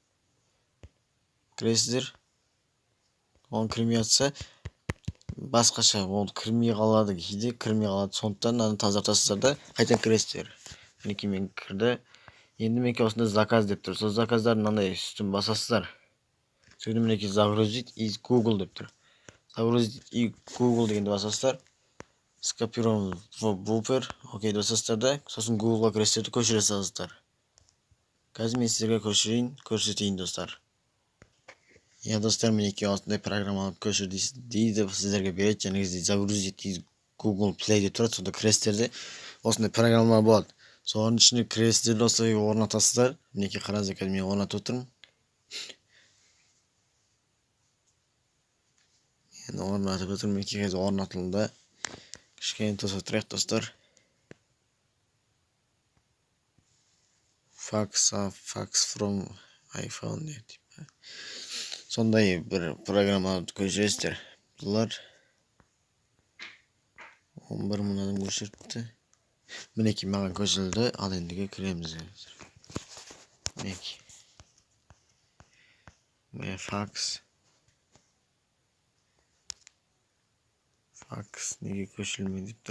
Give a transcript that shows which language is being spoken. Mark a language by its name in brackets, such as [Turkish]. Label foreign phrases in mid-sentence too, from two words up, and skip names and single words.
[Kazakh] Оны кірмей жатса басқаша, ол кірмей қалады, кейде кірмей қалады. Сондықтан мынаны тазартасыздар да қайтадан кіресіздер. Мінекей мен кірді. Енді мінекей осында заказ деп тұр. Сол заказдардың мынандай үстін басасыздар. Сөйді мінекей [Russian] загрузить из Google [Kazakh] деп тұр. [Russian] Загрузить из Google [Kazakh] дегенді басасыздар. [Russian] Скопирован в Buffer. [Kazakh] Окей басасыздар да, сосын Google-ға кіресіздерді көшіре саласыздар. Қазір мен сіздерге көрсетейін достар. Достар, мінекей осындай программаны көшір дейді, сіздерге береді. Және де [Russian] загрузить из Google Play [Kazakh] деп тұрады. Сонда кіресіздерде осындай программа болады. Соның ішінде кіресіздерді осылай орнатасыздар. Мінекей қараңыздар, қазір мен орнатып отырмын. Енді орнатып отырмын. Мінекей қазір орнатылды. Кішкене тоса тұрайық достар. Fax from iPhone деп. Сондай бір программаны көшіресіздер. Бұлар 11 мың адам көшіріпті. Мінекей маған көшірілді. Ал ендіге кіреміз. Мінекей. Fax неге көшірілмей деп тұр.